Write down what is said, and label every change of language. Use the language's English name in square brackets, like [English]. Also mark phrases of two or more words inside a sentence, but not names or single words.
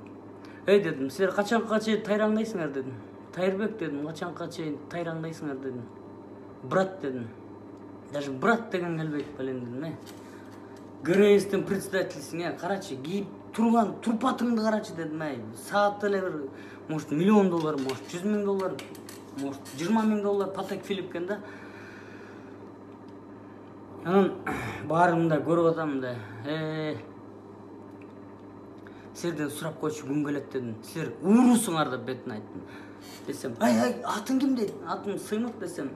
[Kyrgyz] Эй дедим, силер качанга чейин тайраңдайсыңар дедим. Тайырбек дедим, качанга чейин тайраңдайсыңар дедим. Брат дедим. Даже брат деген келбейт белем дедим. ГРСтин председательсиң, карачы, кийип турган турпатыңды карачы дедим. Саат эле бир, может, $1 миллион, может, $100 000, может, $20 000 Патек Филиппкен да. Анан баарымда көрүп атам да. Силерден сурап койчу күн келет дедим. Силер уурусуңар деп бетине айттым. Десем, атың ким дейт? Атым Сыймык десем.